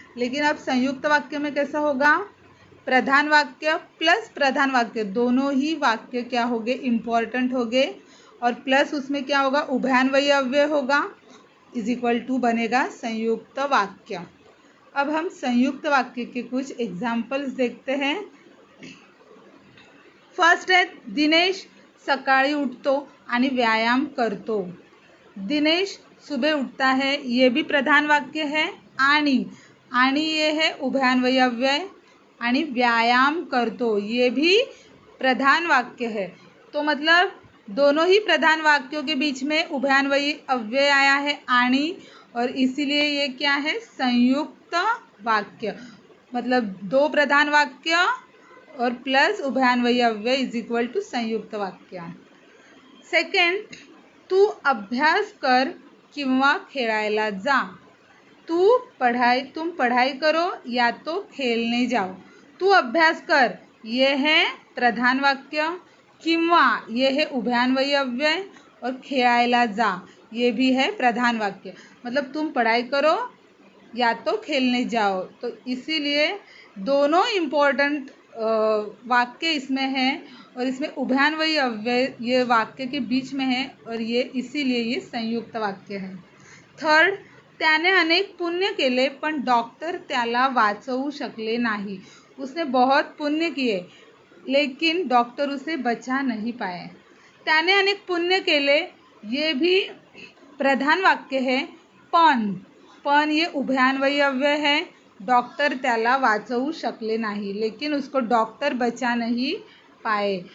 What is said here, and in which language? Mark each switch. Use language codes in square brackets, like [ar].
[hi] लेकिन अब संयुक्त वाक्य में कैसा होगा? प्रधान वाक्य प्लस प्रधान वाक्य दोनों ही वाक्य क्या होंगे? इम्पॉर्टेंट होंगे और प्लस उसमें क्या होगा? उभयान्वयी अव्यय होगा इज इक्वल टू बनेगा संयुक्त वाक्य। अब हम संयुक्त वाक्य के कुछ एग्जाम्पल्स देखते हैं। [mr] फर्स्ट है दिनेश सकाळी उठतो आणि व्यायाम करतो। [hi] दिनेश सुबह उठता है ये भी प्रधान वाक्य है। आणि ये है उभयान्वयी अव्यय आणि व्यायाम करतो ये भी प्रधान वाक्य है। तो मतलब दोनों ही प्रधान वाक्यों के बीच में उभयान्वयी अव्यय आया है आणि और इसीलिए ये क्या है? संयुक्त वाक्य। मतलब दो प्रधान वाक्य और प्लस उभयान्वयी अव्यय इज इक्वल टू संयुक्त वाक्य। [mr] सेकंड, अभ्यास कर किंवा खेळायला जा। [hi] तुम पढ़ाई करो या तो खेलने जाओ। [mr] तू अभ्यास कर [hi] ये है प्रधान वाक्य, किंवा ये है उभयान्वयी अव्यय और [mr] खेळायला जा [hi] ये भी है प्रधान वाक्य। मतलब तुम पढ़ाई करो या तो खेलने जाओ। तो इसीलिए दोनों इम्पोर्टेंट वाक्य इसमें है और इसमें उभयान्वयी अव्यय ये वाक्य के बीच में है और ये इसीलिए ये संयुक्त वाक्य है। [mr] थर्ड, त्याने अनेक पुण्य केले पण डॉक्टर त्याला वाचवू शकले नाही। [hi] उसने बहुत पुण्य किए लेकिन डॉक्टर उसे बचा नहीं पाए। [mr] त्याने अनेक पुण्य केले [hi] ये भी प्रधान वाक्य है। पण ये उभयान्वयी अव्यय है। [mr] डॉक्टर त्याला वाचवू शकले नाही [hi] लेकिन उसको डॉक्टर बचा नहीं पाए।